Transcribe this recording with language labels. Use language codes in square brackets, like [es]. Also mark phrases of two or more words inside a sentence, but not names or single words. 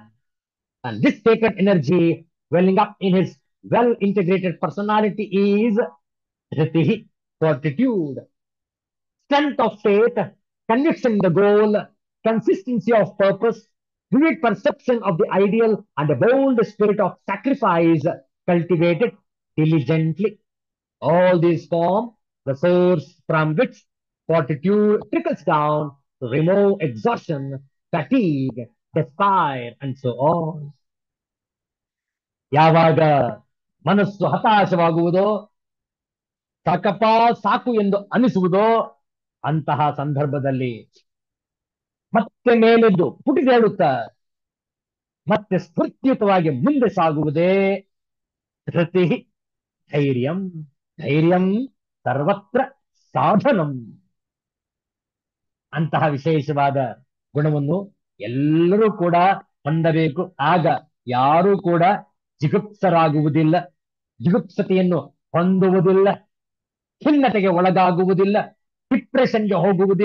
[en] And this sacred energy welling up in his well-integrated personality is dhriti, fortitude, strength of faith, conviction in the goal, consistency of purpose, vivid perception of the ideal, and a bold spirit of sacrifice cultivated diligently. All these form the source from which fortitude trickles down to remove exhaustion, fatigue, despair, and so on. [kn] ಯಾವಾಗ ಮನಸ್ಸು ಹತಾಶವಾಗುವುದೋ, ಸಾಕಪ್ಪ ಸಾಕು ಎಂದು ಅನಿಸುವುದೋ, ಅಂತಹ ಸಂದರ್ಭದಲ್ಲಿ ಮತ್ತೆ ಮೇಲೆದ್ದು ಪುಟಿದೇಳುತ್ತಾ ಮತ್ತೆ ಸ್ಫೂರ್ತಿಯುತವಾಗಿ ಮುಂದೆ ಸಾಗುವುದೇ ಧೃತಿ. [sa] धैर्यं धैर्यं सर्वत्र साधनं. [kn] ಅಂತಹ ವಿಶೇಷವಾದ ಗುಣವನ್ನು ಎಲ್ಲರೂ ಕೂಡ ಹೊಂದಬೇಕು. ಆಗ ಯಾರೂ ಕೂಡ ಜಿಗುಪ್ಸರಾಗುವುದಿಲ್ಲ, ಜಿಗುಪ್ಸತೆಯನ್ನು ಹೊಂದುವುದಿಲ್ಲ, ಖಿನ್ನತೆಗೆ ಒಳಗಾಗುವುದಿಲ್ಲ, ಡಿಪ್ರೆಷನ್ಗೆ ಹೋಗುವುದಿಲ್ಲ.